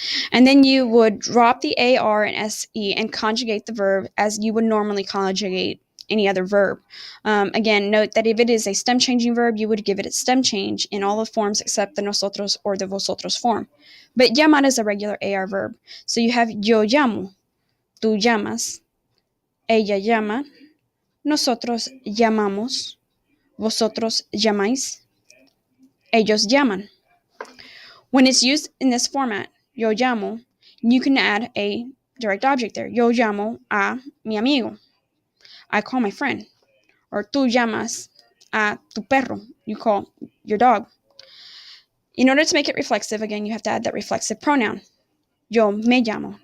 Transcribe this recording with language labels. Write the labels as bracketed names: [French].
[English] And then you would drop the AR and SE and conjugate the verb as you would normally conjugate any other verb. Again, note that if it is a stem changing verb, you would give it its stem change in all the forms except the nosotros or the vosotros form. But llamar is a regular AR verb. [Spanish] So you have yo llamo, tú llamas, ella llama, nosotros llamamos, vosotros llamáis, ellos llaman. [English] When it's used in this format, [Spanish] yo llamo, [English] you can add a direct object there. [Spanish] Yo llamo a mi amigo. [English] I call my friend. [Spanish] Or tú llamas a tu perro. [English] You call your dog. In order to make it reflexive, again, you have to add that reflexive pronoun. [Spanish] Yo me llamo.